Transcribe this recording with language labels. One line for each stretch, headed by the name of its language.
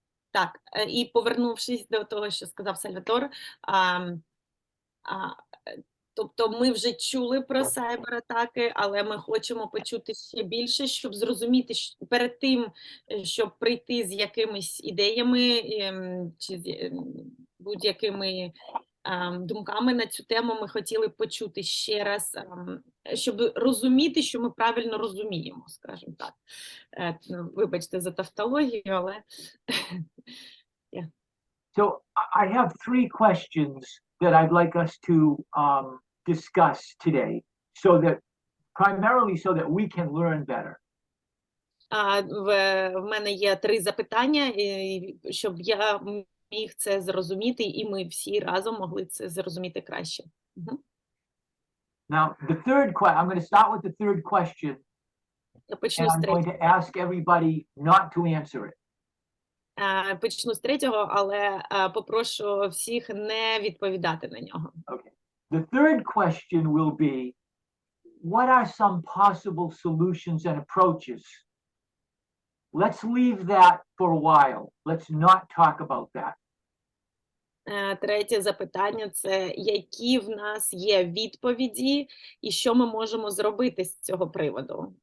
Ukrainian: Так, і повернувшись до того, що сказав Сальватор, тобто ми вже чули про сайбер-атаки, але ми хочемо почути ще більше, щоб зрозуміти, перед тим, щоб прийти з якимись ідеями чи з будь-якими думками на цю тему, ми хотіли почути ще раз, щоб розуміти, що ми правильно розуміємо, скажімо так. Вибачте за тавтологію, але...
English: So I have 3 questions that I'd like us to discuss today, primarily so that we can learn better.
Ukrainian: В мене є 3 запитання, щоб я міг це зрозуміти, і ми всі разом могли це зрозуміти краще.
English: Now, I'm going to start with the third question,
Ukrainian: Я почну
English: and
Ukrainian: з
English: I'm going
Ukrainian: третього.
English: to ask everybody not to answer it.
Ukrainian: Почну з третього, але попрошу всіх не відповідати на нього.
English: Okay. The third question will be, what are some possible solutions and approaches? Let's leave that for a while. Let's not talk about that.
Ukrainian: Третє запитання – це які в нас є відповіді і що ми можемо зробити з цього приводу.